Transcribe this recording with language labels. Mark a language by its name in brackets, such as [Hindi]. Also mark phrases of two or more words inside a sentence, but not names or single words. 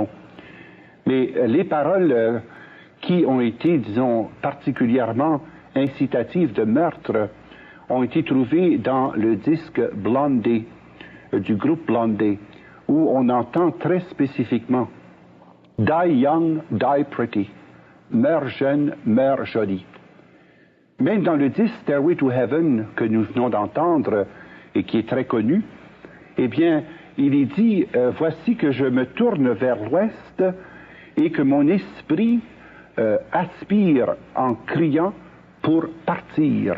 [French] Mais les paroles qui ont été, disons, particulièrement incitatives de meurtre ont été trouvées dans le disque Blondie, du groupe Blondie, où on entend très spécifiquement « [English] Die young, die pretty ». [French] Meurs jeune, meurs jolie. Même dans le disque Stairway to Heaven que nous venons d'entendre et qui est très connu, eh bien, il est dit voici que je me tourne vers l'ouest et que mon esprit aspire en criant pour partir.